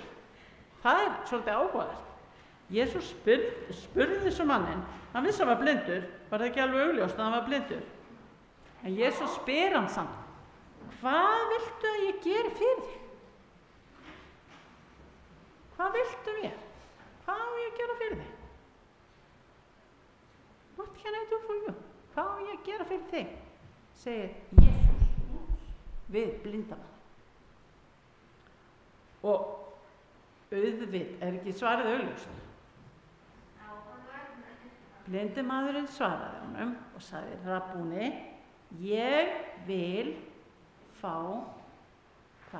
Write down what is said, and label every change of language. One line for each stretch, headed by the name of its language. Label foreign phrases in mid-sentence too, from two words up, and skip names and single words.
Icelandic: Það er svolítið áhugavert. Jesús spurði svo mannin. Hann vissi að hann var blindur. Var það ekki alveg augljóst að hann var blindur? En Jesús spyr hann samt, hvað viltu að ég geri fyrir þig? Hvað viltu mér? Hvað á ég að gera fyrir þig?
English: What can I do for you?
Icelandic: Hvað á ég að gera fyrir þig? Segir Jesús við blindamann. Og auðvitað ekki svarið augljóst. Blindi maðurinn svaraði honum og sagði, Rabbúni, ég vil fá hvað?